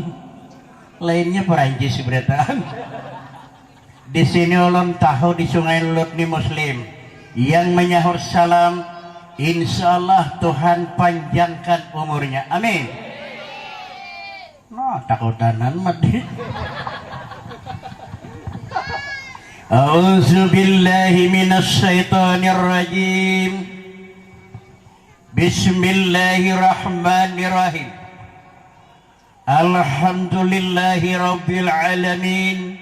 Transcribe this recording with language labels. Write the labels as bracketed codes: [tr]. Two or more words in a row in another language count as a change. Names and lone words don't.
[bjn] Lainnya Perancis berataan. Di sini ulun tahu di Sungai Lut ni Muslim yang menyahut salam, insyaallah Tuhan panjangkan umurnya. Amin. Nah, takutanan mati. [ar] أعوذ بالله من الشيطان الرجيم. بسم الله الرحمن الرحيم. الحمد لله رب العالمين.